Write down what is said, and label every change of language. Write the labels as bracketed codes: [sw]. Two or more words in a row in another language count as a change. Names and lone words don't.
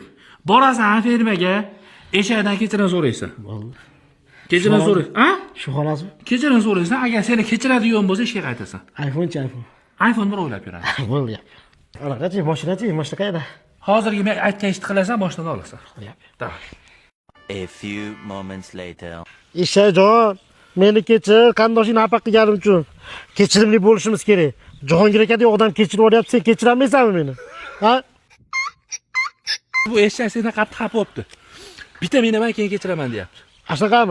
[uz] Borasan fermaga, eshakdan kechirim so'raysan. Bo'ldi. Kechirim so'ray. Ha? Shu xolasmi? Kechirim so'raysan, agar seni kechiradigan bo'lsa, ishga qaytasan. iPhone-chi iPhone. iPhone bir o'ylab yuradi. Bo'ldi. Anaqachi, mashina qayerda? Hozirgi men aytgan ishni qilasan, boshdan olasan. Davay. [en] A few moments later. [uz] Eshakjon, meni kechir, qarindoshingni xafa qilganim uchun. Kechirimli bo'lishimiz kerak. Jahongir aka deb odam kechirib olyapti, sen kechirolmaysanmi meni? Ha? Bu eshak sendan qattiq xafa bo'libdi. Bitta minaman, keyin kechiraman deyapti. Ashnaqami?